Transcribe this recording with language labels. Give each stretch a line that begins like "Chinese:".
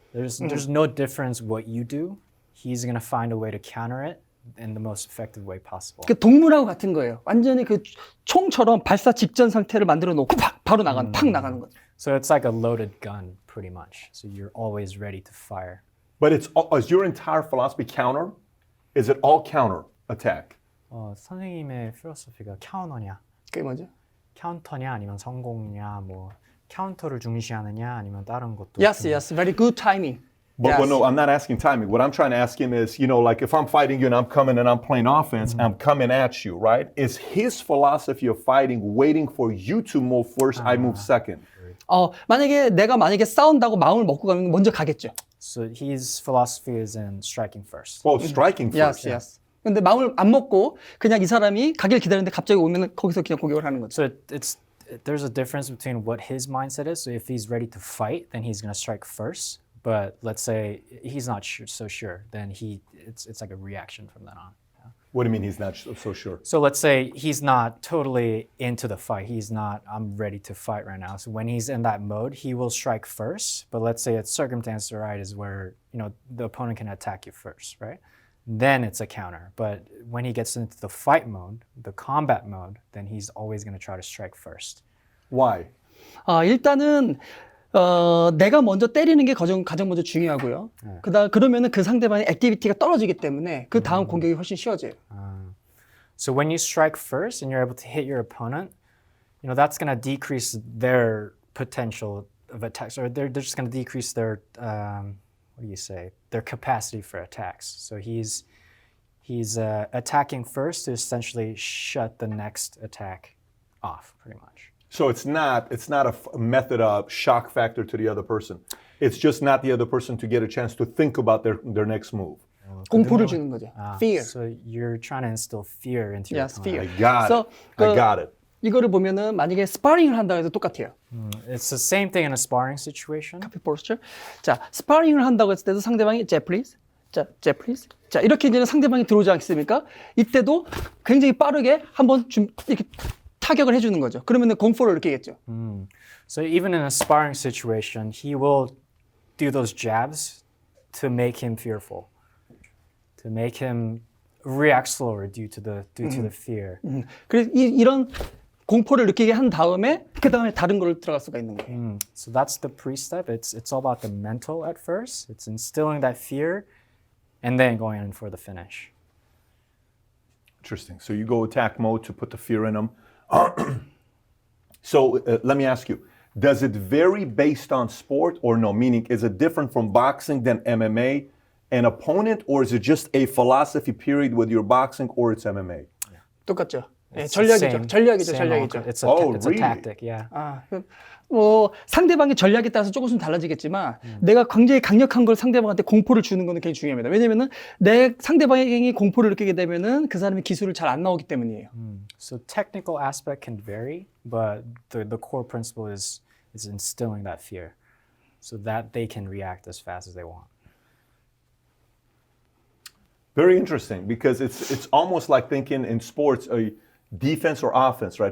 English: There's no difference what you do. He's gonna find a way to counter it in the most effective way possible.
Korean: 그 동물하고 같은 거예요. 완전히 그 총처럼 발사 직전 상태를 만들어 놓고 바로 나가는, 팍 나가는 거죠.
English: So it's like a loaded gun, pretty much. So you're always ready to fire. But is your entire philosophy counter? Is it all counter attack?
Korean: 선생님의 필로소피가 카운터냐, 그게 뭐죠? 카운터냐 아니면 성공이냐, 뭐 카운터를 중시하느냐 아니면 다른 것도.
English: Yes, yes, very good timing. But Yes. no, I'm not asking timing. What I'm trying to ask him is, like if I'm fighting you and I'm coming and I'm playing offense, I'm coming at you, right? Is his philosophy of fighting waiting for you to move first, I move second?
Korean: 만약에 내가 싸운다고 마음을 먹고 가면 먼저 가겠죠.
English: So his philosophy is in striking first. Oh, striking Yes, first. yes.
Korean: 근데 마음을 안 먹고 그냥 이 사람이 가길 기다리는데 갑자기 오면 거기서 그냥 공격을 하는 거죠.
English: So there's a difference between what his mindset is. So if he's ready to fight, then he's gonna strike first. But let's say he's not so sure, then it's like a reaction from then on. What do you mean he's not so sure? So let's say he's not totally into the fight. He's not, I'm ready to fight right now. So when he's in that mode, he will strike first. But let's say it's circumstance right is where, the opponent can attack you first, right? Then it's a counter. But when he gets into the fight mode, the combat mode, then he's always going to try to strike first. Why?
Korean: 일단은 내가 먼저 때리는 게 가장 먼저 중요하고요. 그러면은 그 상대방의 액티비티가 떨어지기 때문에 그 다음 공격이 훨씬 쉬워져요.
English: So when you strike first and you're able to hit your opponent, that's going to decrease their potential of attacks, or they're just going to decrease their their capacity for attacks. So he's attacking first to essentially shut the next attack off, pretty much. So it's not a method of shock factor to the other person. It's just not the other person to get a chance to think about their next move.
Korean: 공포를 주는 거죠. Fear.
English: So you're trying to instill fear into your Yes, opponent. fear. I got So, it. I got it.
Korean: 이거를 보면은 만약에 스파링을 한다고 해도 똑같아요.
English: It's the same thing in a sparring situation. posture.
Korean: 자, 스파링을 한다고 했을 때도 상대방이 please. 자, 이렇게 이제 상대방이 들어오지 않습니까? 이때도 굉장히 빠르게 한번 이렇게 타격을 해주는 거죠. 그러면 공포를 느끼겠죠.
English: So even in a sparring situation, he will do those jabs to make him fearful, to make him react slower due to the fear.
Korean: 그래서 이런 공포를 느끼게 한 다음에 그 다음에 다른 걸 들어갈 수가 있는 거예요.
English: So that's the pre-step. It's all about the mental at first. It's instilling that fear, and then going in for the finish. Interesting. So you go attack mode to put the fear in them. So let me ask you, does it vary based on sport or no? Meaning, is it different from boxing than MMA? An opponent, or is it just a philosophy period with your boxing, or it's MMA?
Korean: 똑같죠. 네,
English: It's the same-
Korean: 전략이죠.
English: same
Korean: 전략이죠.
English: It's Oh, a really? tactic, yeah.
Korean: 상대방의 전략에 따라서 조금씩 달라지겠지만 내가 굉장히 강력한 걸 상대방한테 공포를 주는 거는 굉장히 중요합니다. 왜냐면은 내 상대방이 공포를 느끼게 되면은 그 사람이 기술을 잘 안 나오기 때문이에요.
English: So technical aspect can vary, but the core principle is instilling that fear, so that they can react as fast as they want. Very interesting, because it's almost like thinking in sports a defense or offense, right?